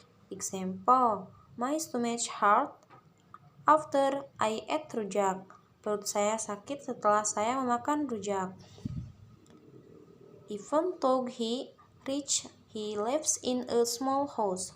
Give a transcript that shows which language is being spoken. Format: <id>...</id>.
<en>Example: my stomach hurt after I ate rujak.</en> <id>Perut saya sakit setelah saya memakan rujak.</id> <en>Even though he rich, he lives in a small house.</en>